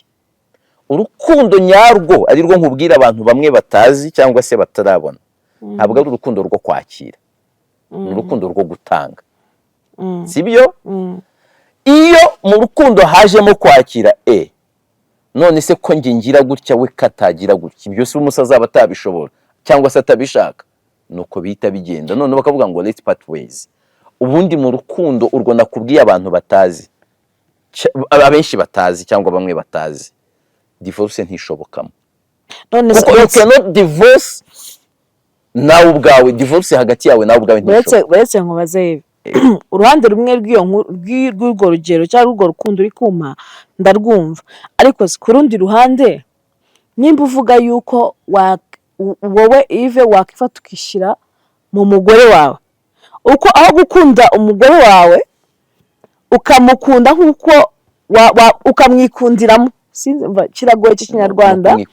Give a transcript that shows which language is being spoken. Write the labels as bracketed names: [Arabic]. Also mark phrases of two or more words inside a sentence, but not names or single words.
[Kinyarwanda] Urukundo nyarwo ari rwo nkubwira abantu bamwe batazi cyangwa se batarabona, ntabwo ari urukundo rwo kwakira, ni urukundo rwo gutanga, sibyo? Iyo mu rukundo hajemo kwakira, none se ko njye ngira gutya we katagira gutya, ibyo se umusaza aba atabishobora cyangwa se atabishaka, nuko bihita bigenda. None bakavuga ngo [English] let's part ways. [Kinyarwanda] Ubundi mu rukundo urwo nakubwiye abantu batazi, abenshi batazi cyangwa bamwe batazi, divorce ntishobokamo. Kuko [English] you cannot divorce [Kinyarwanda] nawe ubwawe, divorce hagati yawe nawe ubwawe ntishobora. Uretse nkubaze uruhande rumwe rw'urwo rugero cyangwa urwo rukundo uri kuma ndarwumva, ariko ku rundi ruhande nimba uvuga yuko wowe Yves wakifata ukishyira mu mugore wawe, uko aho gukunda umugore wawe ukamukunda nk'uko ukamwikundiramo, sinzi kiragoye cy'ikinyarwanda,